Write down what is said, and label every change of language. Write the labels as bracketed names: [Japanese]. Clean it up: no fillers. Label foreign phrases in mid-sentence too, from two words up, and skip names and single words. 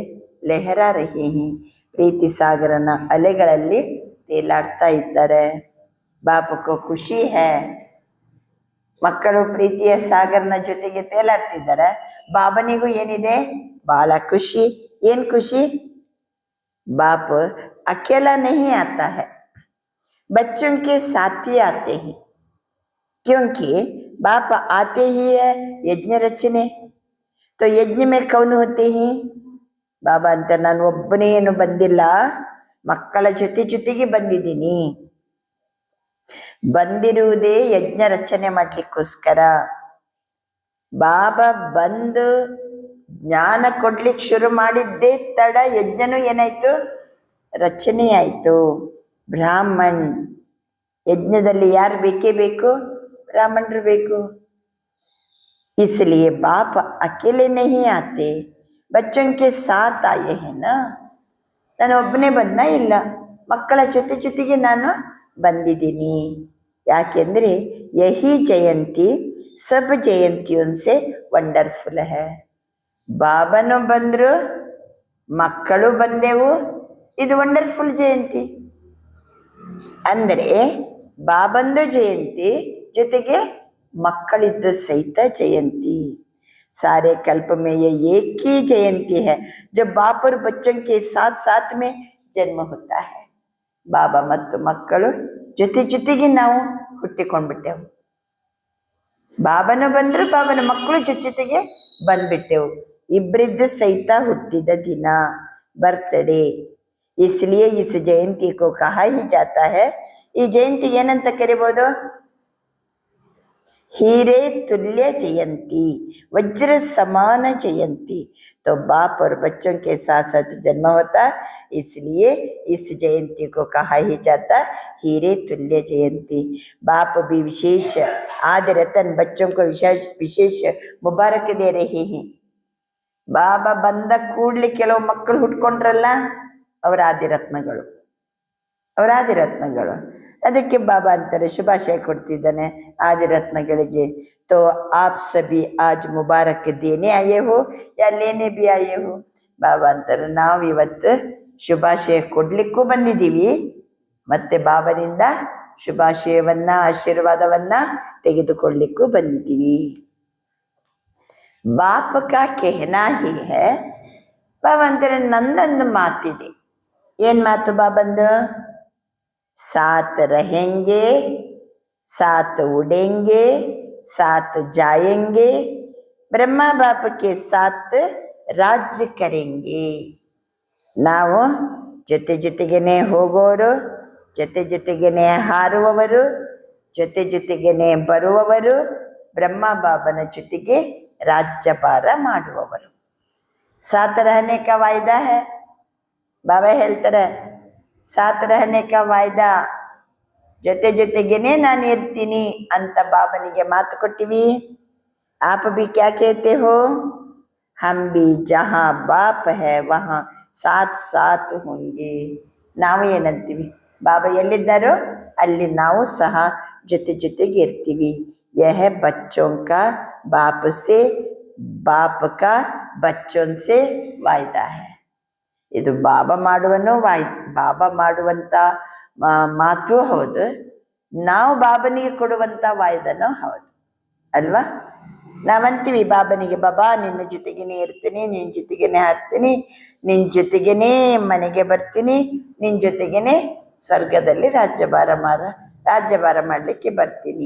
[Hindi] लहरा रहे हैं. [Kannada] ಪ್ರೀತಿ ಸಾಗರನ ಅಲೆಗಳಲ್ಲಿ ತೇಲಾಡ್ತಾ ಇದ್ದಾರೆ. [Hindi] ಬಾಪಕ್ಕೂ खुशी है. [Kannada] ಮಕ್ಕಳು ಪ್ರೀತಿಯ ಸಾಗರನ ಜೊತೆಗೆ ತೇಲಾಡ್ತಿದ್ದಾರೆ. ಬಾಬನಿಗೂ ಏನಿದೆ? ಬಹಳ ಖುಷಿ. ಏನ್ ಖುಷಿ? [Hindi] बाप अकेला नहीं आता है, बच्चों के साथ ही आते हैं, क्योंकि बाप आते ही है यज्ञ रचने. तो यज्ञ में कौन होते हैं? [Kannada] बाबा ಅಂತ ನಾನು ಒಬ್ಬನೇ ಏನು ಬಂದಿಲ್ಲ, ಮಕ್ಕಳ ಜೊತೆಗೆ ಬಂದಿದ್ದೀನಿ. ಬಂದಿರುವುದೇ ಯಜ್ಞ ರಚನೆ ಮಾಡ್ಲಿಕ್ಕೋಸ್ಕರ. ಬಾಬಾ ಬಂದು ಜ್ಞಾನ ಕೊಡ್ಲಿಕ್ಕೆ ಶುರು ಮಾಡಿದ್ದೇ ತಡ ಯಜ್ಞನೂ ಏನಾಯ್ತು? ರಚನೆ ಆಯ್ತು. ಬ್ರಾಹ್ಮಣ್ ಯಜ್ಞದಲ್ಲಿ ಯಾರು ಬೇಕೇ ಬೇಕು? ಬ್ರಾಹ್ಮಣರು ಬೇಕು. [Hindi] इसलिए बाप अकेले नहीं आते, बच्चों के साथ आए हैं ना. [Kannada] ನಾನು ಒಬ್ಬನೇ ಬಂದ ಇಲ್ಲ, ಮಕ್ಕಳ ಜೊತೆಗೆ ನಾನು ಬಂದಿದ್ದೀನಿ. [Hindi] ಯಾಕೆಂದ್ರೆ यही जयंती सब जयंतियों से वंडरफुल है. [Kannada] ಬಾಬನು ಬಂದ್ರು, ಮಕ್ಕಳು ಬಂದೆವು, ಇದು ವಂಡರ್ಫುಲ್ ಜಯಂತಿ. ಅಂದರೆ ಬಾಬಂದು ಜಯಂತಿ ಜೊತೆಗೆ ಮಕ್ಕಳಿದ್ದು ಸಹಿತ ಜಯಂತಿ. सारे कल्प में ये एक ही जयंती है जब बाप और बच्चों के साथ साथ में जन्म होता है. ಬಾಬಾ ಮತ್ತು ಮಕ್ಕಳು ಜೊತೆಗೆ ನಾವು ಹುಟ್ಟಿಕೊಂಡ್ಬಿಟ್ಟೆವು. ಬಾಬನ ಬಂದ್ರು, ಬಾಬನ ಮಕ್ಕಳು ಜೊತೆಗೆ ಬಂದ್ಬಿಟ್ಟೆವು. ಇಬ್ಬರಿದ್ದ ಸಹಿತ ಹುಟ್ಟಿದ ದಿನ, [Hindi] बर्थडे. इसलिए इस जयंती को कहा ही जाता है, [Kannada] ಈ ಜಯಂತಿ ಏನಂತ ಕರಿಬಹುದು? [Hindi] हीरे तुल्य जयंती, वज्र समान जयंती. तो बाप और बच्चों के साथ साथ जन्म होता, इसलिए इस जयंती को कहा ही जाता हीरे तुल्य जयंती. बाप भी विशेष आदि रतन बच्चों को विशेष मुबारक दे रहे हैं. [Kannada] ಬಾಬಾ ಬಂದ ಕೂಡ್ಲಿ ಕೆಲವು ಮಕ್ಕಳು ಹುಟ್ಕೊಂಡ್ರಲ್ಲ, ಅವರ ಆದಿರತ್ನಗಳು, ಅದಕ್ಕೆ ಬಾಬಾ ಅಂತಾರೆ, ಶುಭಾಶಯ ಕೊಡ್ತಿದ್ದಾನೆ ಆದಿರತ್ನಗಳಿಗೆ. [Hindi] तो आप सभी आज मुबारक देने आए हो या लेने भी आए हो. [Kannada] ಬಾಬಾ ಅಂತಾರೆ, ನಾವು ಇವತ್ತು ಶುಭಾಶಯ ಕೊಡ್ಲಿಕ್ಕೂ ಬಂದಿದ್ದೀವಿ, ಮತ್ತೆ ಬಾಬನಿಂದ ಶುಭಾಶಯವನ್ನ ಆಶೀರ್ವಾದವನ್ನ ತೆಗೆದುಕೊಳ್ಳಿಕ್ಕೂ ಬಂದಿದ್ದೀವಿ. [Hindi] बाप का कहना ही है. [Kannada] ಬಾಬಾ ಅಂತಾರೆ, ನಂದೊಂದು ಮಾತಿದೆ. ಏನ್ ಮಾತು ಬಾಬಂದು? [Hindi] साथ रहेंगे, साथ उड़ेंगे, साथ जाएंगे, ब्रह्मा बाप के साथ राज्य करेंगे. [Kannada] ನಾವು ಜೊತೆಗೇನೆ ಹೋಗೋರು, ಜೊತೆಗೇನೆ ಹಾರುವವರು, ಜೊತೆಗೇನೆ ಬರುವವರು, ಬ್ರಹ್ಮ ಬಾಬನ ಜೊತೆಗೆ ರಾಜ್ಯಭಾರ ಮಾಡುವವರು. [Hindi] साथ रहने का वायदा है. [Kannada] ಬಾಬಾ ಹೇಳ್ತಾರೆ, [Hindi] साथ रहने का वायदा, [Kannada] ಜೊತೆಗೇನೆ ನಾನು ಇರ್ತೀನಿ ಅಂತ ಬಾಬನಿಗೆ ಮಾತು ಕೊಟ್ಟಿವಿ. [Hindi] आप भी क्या कहते हो? हम भी जहाँ बाप है वहाँ साथ साथ होंगे. [Kannada] ನಾವು ಏನಂತೀವಿ? ಬಾಬಾ ಎಲ್ಲಿದ್ದಾರೋ ಅಲ್ಲಿ ನಾವು ಸಹ ಜೊತೆಗೆ ಇರ್ತೀವಿ. [Hindi] यह बच्चों का बाप से, बाप का बच्चों से वायदा है. [Kannada] ಇದು ಬಾಬಾ ಮಾಡುವಂಥ ಮಾತು ಹೌದು, ನಾವು ಬಾಬನಿಗೆ ಕೊಡುವಂಥ ವಾಯ್ದನೂ ಹೌದು ಅಲ್ವಾ? ನಾವಂತೀವಿ ಬಾಬನಿಗೆ, ಬಾಬಾ ನಿನ್ನ ಜೊತೆಗೇನೆ ಇರ್ತೀನಿ, ನಿನ್ನ ಜೊತೆಗೇನೆ ಹಾಡ್ತೀನಿ, ನಿನ್ನ ಜೊತೆಗೇನೆ ಮನೆಗೆ ಬರ್ತೀನಿ, ನಿನ್ನ ಜೊತೆಗೇನೆ ಸ್ವರ್ಗದಲ್ಲಿ ರಾಜ್ಯಭಾರ ಮಾಡಲಿಕ್ಕೆ ಬರ್ತೀನಿ.